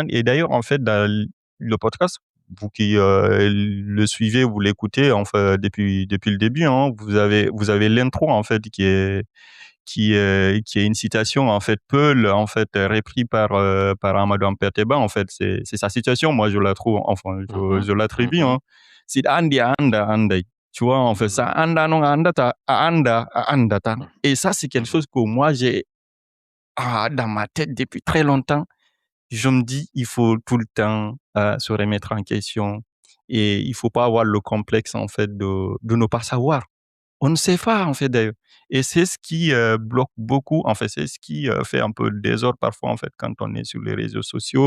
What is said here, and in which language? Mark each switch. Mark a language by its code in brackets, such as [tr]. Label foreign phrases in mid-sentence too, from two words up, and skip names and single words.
[fr] Et d'ailleurs, en fait, dans le podcast, vous qui le suivez, vous l'écoutez, enfin, depuis le début, hein, vous avez l'intro, en fait, qui est une citation, en fait, Peul, en fait, repris par Amadou Ampateba, en fait. C'est sa citation, moi, je la trouve, enfin, Mhm, je l'attribue, mhm, [ff] hein. C'est Andi anda andai. [fr] Tu vois, en fait, ça mhm, [ff] anda non anda ta anda anda ta. [fr] Et ça, c'est quelque mhm, chose que moi, j'ai dans ma tête depuis très longtemps. Je me dis, il faut tout le temps se remettre en question et il faut pas avoir le complexe, en fait, de ne pas savoir. On ne sait pas, en fait, d'ailleurs. Et c'est ce qui bloque beaucoup, en fait, c'est ce qui fait un peu le désordre parfois, en fait, quand on est sur les réseaux sociaux.